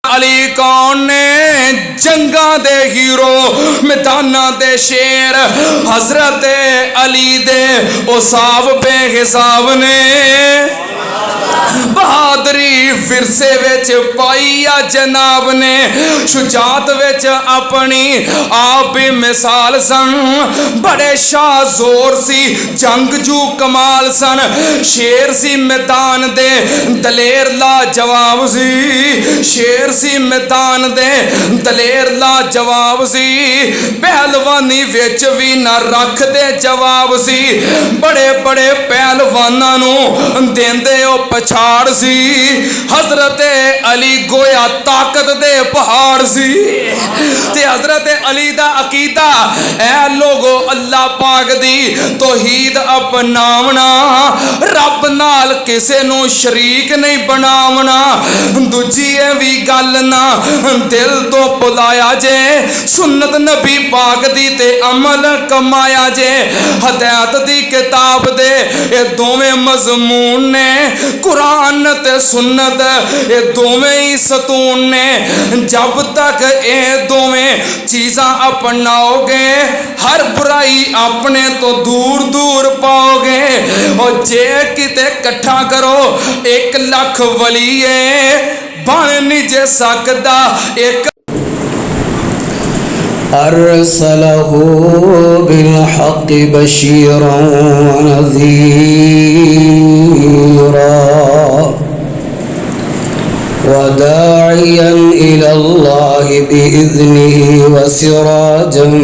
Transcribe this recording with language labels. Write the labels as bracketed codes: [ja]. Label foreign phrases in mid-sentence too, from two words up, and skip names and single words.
[pa] علی کون نے جنگاں دے ہیرو میداناں دے شیر حضرت علی دے اوصاف بے حساب نے بہادری فرسے وچ پائی یا جناب نے شجاعت وچ اپنی آپ بھی مثال سن بڑے شاہ زور سی جنگجو کمال سن شیر سی میدان دے دلیر لا جواب سی شیر سی میدان دے دلیر لا جواب سی پہلوانی وچ بھی نہ رکھ دے جواب سی بڑے بڑے پہلواناں نو دیندے او پچھاڑ سی حضرت علی گویا طاقت دے پہاڑ سی تے حضرت علی دا عقیدہ اے لوگو اللہ پاک دی توحید اپناونا رب نال کسے نو شریک نہیں بناونا دوجی وی گل نہ دل تو پلایا جے سنت نبی پاک دی تے عمل کمایا جے ہدایت دی کتاب دے اے دوویں مضمون نے قرآن تے سنت اے دوویں ہی ستون نے جب تک اے دوویں چیزاں اپناؤ گے ہر برائی اپنے تو دور دور پاؤ گے اور جے کتے کٹھا کرو 1 لاکھ ولی بن نہیں جے سکدا ایک [ar] أرسله بالحق بشيرا ونذيرا وداعيا إلى الله بإذنه وسراجا